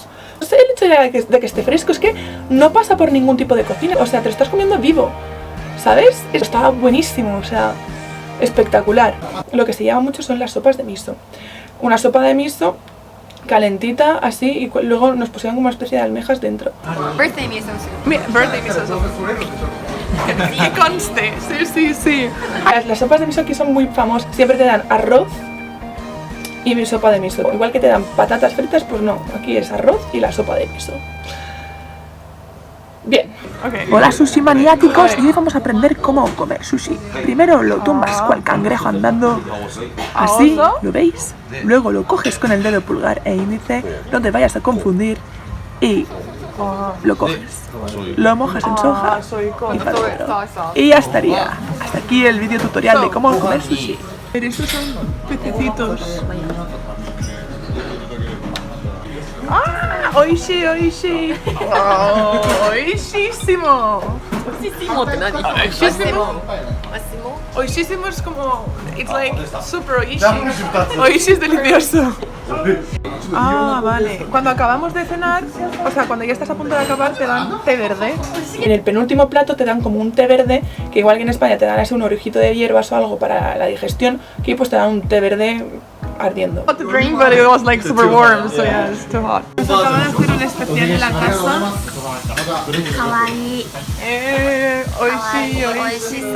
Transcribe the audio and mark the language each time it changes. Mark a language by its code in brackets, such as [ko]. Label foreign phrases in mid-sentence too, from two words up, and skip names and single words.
[es] No sé, el hecho de que esté fresco es que no pasa por ningún tipo de cocina, o sea, te lo estás comiendo vivo, ¿sabes? Estaba buenísimo, o sea, espectacular. Lo que se llama mucho son las sopas de miso. Una sopa de miso calentita, así, y luego nos pusieron como una especie de almejas dentro. [en] Birthday miso soup. Birthday miso soup. [es] Que conste, sí. Las sopas de miso aquí son muy famosas. Siempre te dan arroz y mi sopa de miso. Igual que te dan patatas fritas, pues no. Aquí es arroz y la sopa de miso. Bien. Okay. Hola sushi maniáticos, y hoy vamos a aprender cómo comer sushi. Primero lo tumbas cual cangrejo andando, así, ¿lo veis? Luego lo coges con el dedo pulgar e índice, no te vayas a confundir, y lo coges. Lo mojas en soja y para adentro. Y ya estaría. Hasta aquí el vídeo tutorial de cómo comer sushi. Pero estos son pececitos. ¡Ah! [ja] ¡Oishi, oishi! [es] Oh, ¡oishísimo! Oishísimo. Oishísimo es como... [en] It's like super oishi. [es] Oishi es delicioso. Ah, vale. Cuando acabamos de cenar, o sea, cuando ya estás a punto de acabar, te dan té verde. En el penúltimo plato te dan como un té verde, que igual que en España te dan así un orijito de hierbas o algo para la digestión, que pues te dan un té verde ardiendo. [en] To drink, but it was like super warm, so yeah, it's too hot. [es] Nos acaban de hacer un especial en la casa. Kawaii. [ja] Oishi, oishi. Oishiso.